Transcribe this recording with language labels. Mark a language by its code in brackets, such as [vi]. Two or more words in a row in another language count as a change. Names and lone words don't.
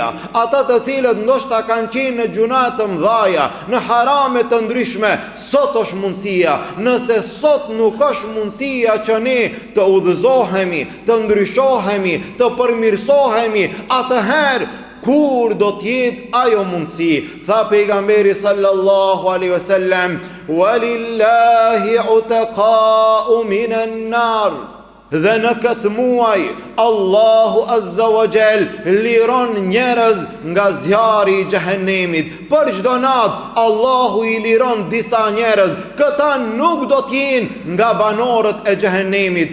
[sq] Ata të cilët ndoshta kanë qenë në gjuna të mëdha, në harame të ndryshme, sot është mundësia. Nëse sot nuk është mundësia që ne të udhëzohemi, të ndryshohemi, të përmirësohemi, atëherë kur do t'jetë ajo mundësi. Tha pejgamberi [ar] صلى الله عليه وسلم ولله عتقاء من النار. [sq] Dhe në këtë muaj Allahu [ar] عز وجل [sq] liron njerëz nga zjarri i xhehenemit. Për çdo natë Allahu i liron disa njerëz. Këta nuk do t'jenë nga banorët e xhehenemit.